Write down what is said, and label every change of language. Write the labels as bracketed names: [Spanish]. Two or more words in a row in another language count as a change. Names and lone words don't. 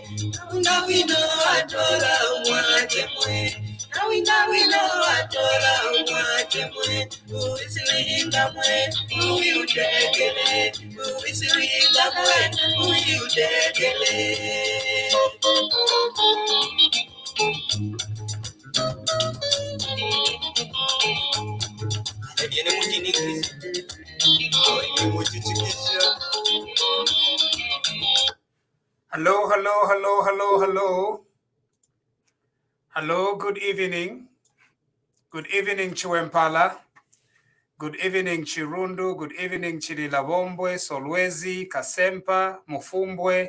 [Bemba] Nawinga wino atola umwache mwe Nawinga wino atola umwache mwe Uwi siwinga mwe Uwi utekele Uwi siwinga mwe Uwi utekele Viene mujini [English] Hello, hello, hello, hello, hello. Hello, good evening. Good evening, Chiwempala. Good evening, Chirundu. Good evening, Chililabombwe, Solwezi, Kasempa, Mufumbwe.